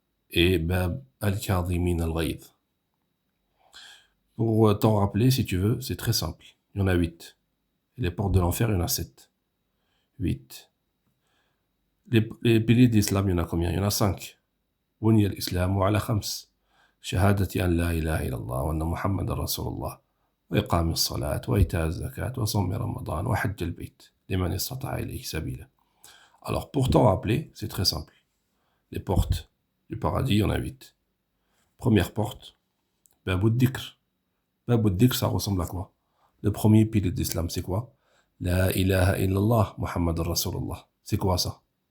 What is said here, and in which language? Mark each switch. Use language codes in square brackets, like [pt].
[ar] Et Bab al-Kadhimin al-Ghayz. [fr] Pour t'en rappeler, si tu veux, c'est très simple. Il y en a 8. Et les portes de l'enfer, il y en a 7. 8. Les piliers d'islam, il y en a combien? Il y en a 5. بني الإسلام على 5. [ar] شهادة أن لا إله إلا الله وأن محمد رسول الله وإقام الصلاة وإيتاء الزكاة وصوم رمضان وحج البيت لمن استطاع إليه سبيلا. [fr] Alors pour t'en rappeler, c'est très simple. Les portes du paradis, il y en a 8. Première porte, Babou Dhikr. Babou Dhikr, ça ressemble à quoi? Le premier pilier d'islam, c'est quoi? La ilaha illallah Muhammad Rasulullah. C'est quoi ça?